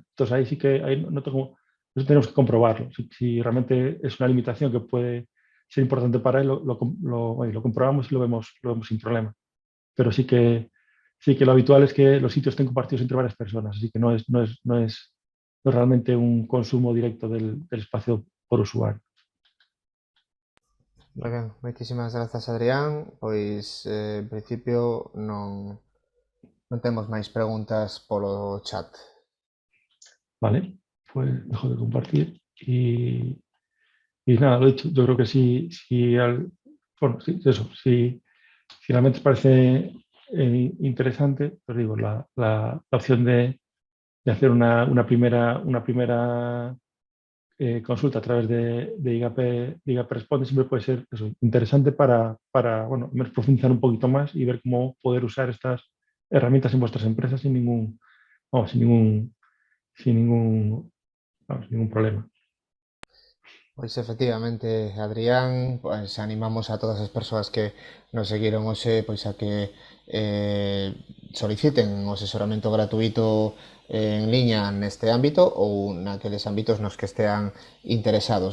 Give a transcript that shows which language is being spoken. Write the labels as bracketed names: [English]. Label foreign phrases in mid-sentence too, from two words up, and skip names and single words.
[Spanish] Entonces ahí sí que ahí no tengo, eso tenemos que comprobarlo. Si realmente es una limitación que puede ser importante para él, oye, lo comprobamos y lo vemos sin problema. Pero sí que lo habitual es que los sitios estén compartidos entre varias personas, así que no es realmente un consumo directo del espacio por usuario. [Galician] Moi ben, moitísimas grazas, Adrián. Pois, en principio, non temos máis preguntas polo chat. [Spanish] Vale, pues dejo de compartir y nada, lo dicho, yo creo que bueno, sí, eso, si realmente os parece interesante, os digo, la opción de hacer una primera consulta a través de IGAP Responde siempre puede ser eso, interesante para bueno, profundizar un poquito más y ver cómo poder usar estas herramientas en vuestras empresas vamos, sin ningún, vamos, sin ningún problema. [Galician] Pois efectivamente, Adrián, pois animamos a todas as persoas que nos seguiron hoxe pois a que soliciten o asesoramento gratuito en liña neste ámbito ou naqueles ámbitos nos que estean interesados.